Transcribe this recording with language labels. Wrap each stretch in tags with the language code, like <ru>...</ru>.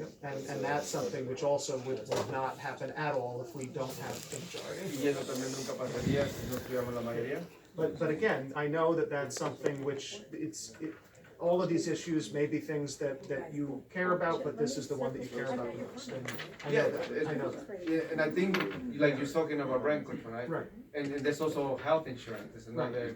<en>And that's something which also would not happen at all if we don't have the majority.</en> <es>Y eso también nunca pasaría si no tuviéramos la mayoría.</es> <en>But again, I know that that's something which all of these issues may be things that you care about, but this is the one that you care about the most. And I know that. I know that. Yeah, and I think, like you're talking about rent control, right? Right. And there's also health insurance. There's another.</en>